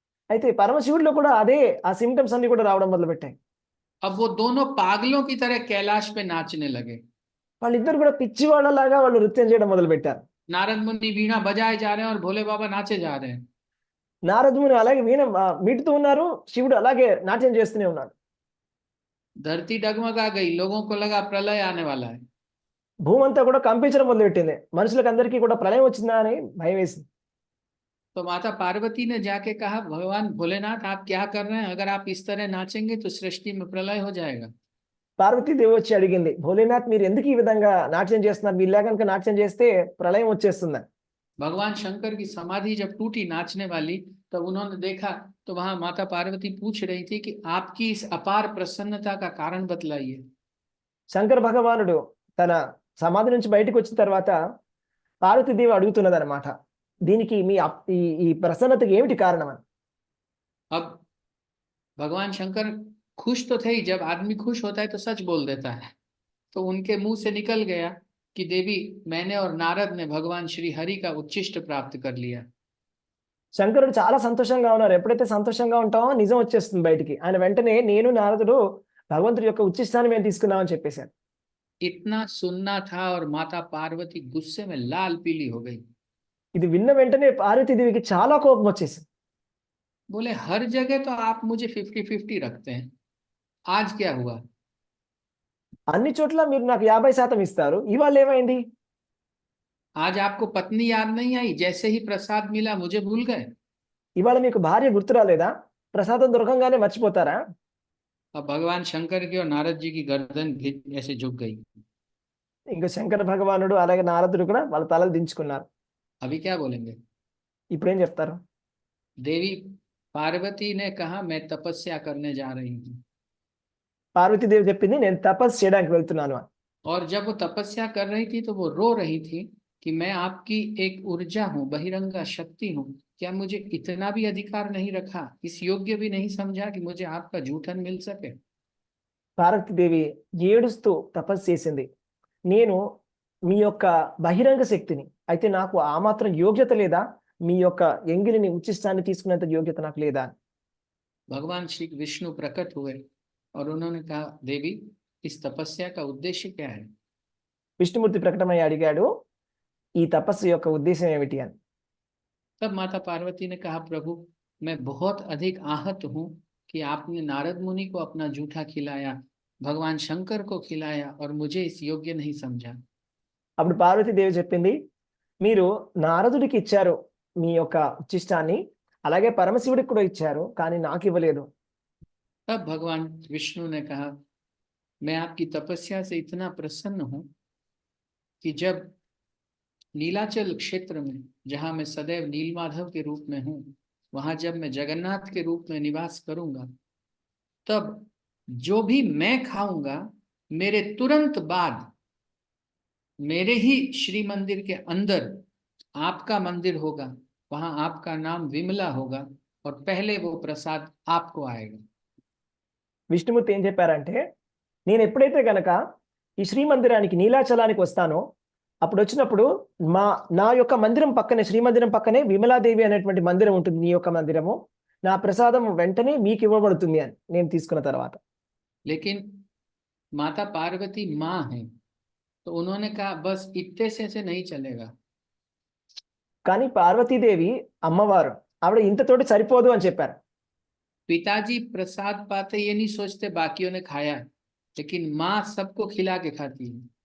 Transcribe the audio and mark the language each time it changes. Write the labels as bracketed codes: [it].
[te] అయితే పరమశివుడిలో కూడా అదే ఆ సిమ్టమ్స్ అన్ని కూడా రావడం మొదలుపెట్టాయి. [hi] अब वो दोनों पागलों की तरह कैलाश पे नाचने लगे। [te] వాళ్ళిద్దరు కూడా పిచ్చి వాళ్ళలాగా వాళ్ళు నృత్యం చేయడం మొదలు పెట్టారు. [hi] नारद मुनि वीणा बजाए जा रहे हैं और भोले बाबा नाचे जा रहे हैं। [te] నారదుని అలాగే వీణ మీటుతూ ఉన్నారు, శివుడు అలాగే నాట్యం చేస్తూనే ఉన్నాడు. [hi] धरती डगमगा गई, लोगों को लगा प्रलय आने वाला है। [te] భూమంతా కూడా కంపించడం మొదలుపెట్టింది, మనుషులకు అందరికీ కూడా ప్రళయం వచ్చిందా అని భయం వేసింది. [hi] तो माता पार्वती ने जाके कहा, भगवान भोलेनाथ आप क्या कर रहे हैं? अगर आप इस तरह नाचेंगे तो सृष्टि में प्रलय हो जाएगा। [te] పార్వతీదేవి వచ్చి అడిగింది, భోలేనాథ్ మీరు ఎందుకు ఈ విధంగా నాట్యం చేస్తున్నారు, మీరు ఇలా కనుక నాట్యం చేస్తే ప్రళయం వచ్చేస్తుందని. [hi] भगवान शंकर की समाधि जब टूटी नाचने वाली, तब उन्होंने देखा तो वहां माता पार्वती पूछ रही थी कि आपकी इस अपार प्रसन्नता का कारण बतलाइए। [te] శంకర భగవానుడు తన సమాధి నుంచి బయటకు వచ్చిన తర్వాత పార్వతీదేవి అడుగుతున్నది అనమాట, దీనికి మీ ఈ ప్రసన్నతకి ఏమిటి కారణం అని. [hi] अब भगवान शंकर खुश तो थे ही, जब आदमी खुश होता है तो सच बोल देता है। तो उनके मुंह से निकल गया कि देवी, मैंने और नारद ने भगवान श्री हरि का उच्छिष्ट प्राप्त कर लिया। [te] శంకరుడు చాలా సంతోషంగా ఉన్నారు, ఎప్పుడైతే సంతోషంగా ఉంటామో నిజం వచ్చేస్తుంది బయటికి. ఆయన వెంటనే నేను నారదుడు భగవంతుడి యొక్క ఉచ్చిష్టాన్ని మేము తీసుకున్నామని చెప్పేశారు. [hi] इतना सुनना था और माता पार्वती गुस्से में लाल पीली हो गई। [te] ఇది విన్న వెంటనే పార్వతీదేవికి చాలా కోపం వచ్చేసింది. [hi] बोले, हर जगह तो आप मुझे 50-50 रखते हैं, आज क्या हुआ? [te] అన్ని చోట్ల మీరు నాకు 50% ఇస్తారు, ఇవాళ ఏమైంది? [hi] आज आपको पत्नी याद नहीं आई, जैसे ही प्रसाद मिला मुझे भूल गए। [te] ఇవాళ మీకు భార్య గుర్తు రాలేదా? ప్రసాదం దొరకంగానే మర్చిపోతారా? [hi] अब भगवान शंकर की और नारद जी की गर्दन ऐसे झुक गई। [te] ఇంకా శంకర భగవానుడు అలాగే నారదుడు కూడా వాళ్ళ తలలు దించుకున్నారు. [hi] अभी क्या बोलेंगे? [te] ఇప్పుడు ఏం చెప్తారు? [hi] देवी पार्वती ने कहा, मैं तपस्या करने जा रही हूँ। [te] పార్వతీదేవి చెప్పింది, నేను తపస్సు చేయడానికి వెళ్తున్నాను అని. [hi] और जब वो तपस्या कर रही थी तो वो रो रही थी कि मैं आपकी एक ऊर्जा हूँ, बहिरंगा शक्ति हूँ, क्या मुझे इतना भी अधिकार नहीं रखा, इस योग्य भी नहीं समझा कि मुझे आपका जूठन मिल सके? [te] పార్వతీదేవి ఏడుస్తూ తపస్సు చేసింది, నేను మీ యొక్క బహిరంగ శక్తిని, అయితే నాకు ఆ మాత్రం యోగ్యత లేదా, మీ యొక్క ఎంగిలిని ఉచ్చిష్టాన్ని తీసుకునేంత యోగ్యత నాకు లేదా. [hi] भगवान श्री विष्णु प्रकट हुए और उन्होंने कहा, देवी इस तपस्या का उद्देश्य क्या है? [te] విష్ణుమూర్తి ప్రకటమై అడిగాడు, ఈ తపస్సు యొక్క ఉద్దేశం ఏమిటి అని. [hi] तब माता पार्वती ने कहा, प्रभु मैं बहुत अधिक आहत हूँ कि आपने नारद मुनि को अपना जूठा खिलाया, भगवान शंकर को खिलाया और मुझे इस योग्य नहीं समझा। [te] అప్పుడు పార్వతీదేవి చెప్పింది, మీరు నారదుడికి ఇచ్చారు మీ యొక్క ఉచ్చిష్టాన్ని, అలాగే పరమశివుడికి కూడా ఇచ్చారు, కానీ నాకు ఇవ్వలేదు. [hi] तब भगवान विष्णु ने कहा, मैं आपकी तपस्या से इतना प्रसन्न हूँ कि जब नीलाचल क्षेत्र में, जहाँ मैं सदैव नीलमाधव के रूप में हूँ, वहां जब मैं जगन्नाथ के रूप में निवास करूंगा, तब जो भी मैं खाऊंगा, मेरे तुरंत बाद मेरे ही श्री मंदिर के अंदर आपका मंदिर होगा, वहां आपका नाम विमला होगा और पहले वो प्रसाद आपको आएगा। [te] విష్ణుమూర్తి ఏం చెప్పారంటే, నేను ఎప్పుడైతే గనక ఈ శ్రీమందిరానికి నీలాచలానికి వస్తానో, అప్పుడు వచ్చినప్పుడు నా యొక్క మందిరం పక్కనే, శ్రీమందిరం పక్కనే విమలాదేవి అనేటువంటి మందిరం ఉంటుంది, నీ యొక్క మందిరము, నా ప్రసాదం వెంటనే మీకు ఇవ్వబడుతుంది అని నేను తీసుకున్న తర్వాత. [hi] लेकिन माता पार्वती माँ है, तो उन्होंने कहा बस इतने से नहीं चलेगा। [te] కానీ పార్వతీదేవి అమ్మవారు, ఆవిడ ఇంతతోటి సరిపోదు అని చెప్పారు. [hi] पिताजी प्रसाद पाते ये नहीं सोचते बाकियों ने खाया है, लेकिन माँ सबको खिला के खाती है।